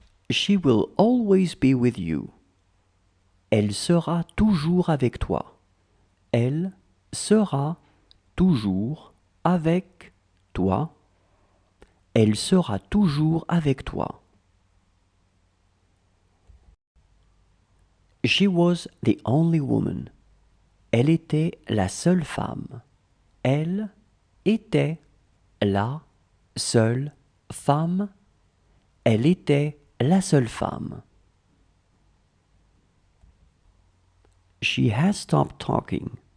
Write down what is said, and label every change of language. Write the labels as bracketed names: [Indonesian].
[English] She will always be with you. [French] Elle sera toujours avec toi. Elle sera toujours avec toi. Elle sera toujours avec toi. [English] She was the only woman. [French] Elle était la seule femme. Elle était la seule femme. Elle était la seule femme. [English] She has stopped talking.